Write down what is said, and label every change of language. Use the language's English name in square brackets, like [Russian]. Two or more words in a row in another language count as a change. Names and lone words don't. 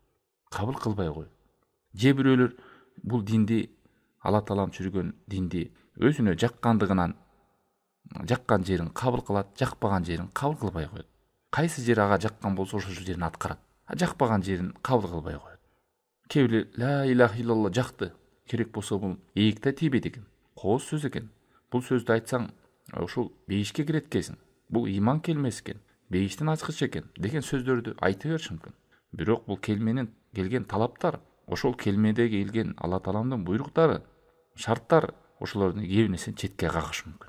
[Kyrgyz] Же бирөөлөр бул динди, Алла таалам түшүргөн динди өзүнө жаккандыгынан Жаккан жерин кабыл кылат, жакпаган жерин кабыл кылбай коет. Кайсы жер ага жаккан болсо ошол жерин аткарат. Жакпаган жерин кабыл кылбай коет. Кээ бирөө [Arabic] لا إله إلا الله [Kyrgyz] жакты. Керек болсо бул ийикте тийбейт экен. Кооз сөз экен. Бул сөздү айтсаң, ушул бейишке кирет экенсиң. Бул иман келмеси экен. Бейиштен ачкыч экен деген сөздөрдү айта бериш мүмкүн. Бирок бул келменин келген талаптар, ошол келмеде келген Алла Тааламдын буйруктары, шарттар, ошолордун кээ нерсени четке кагыш мүмкүн.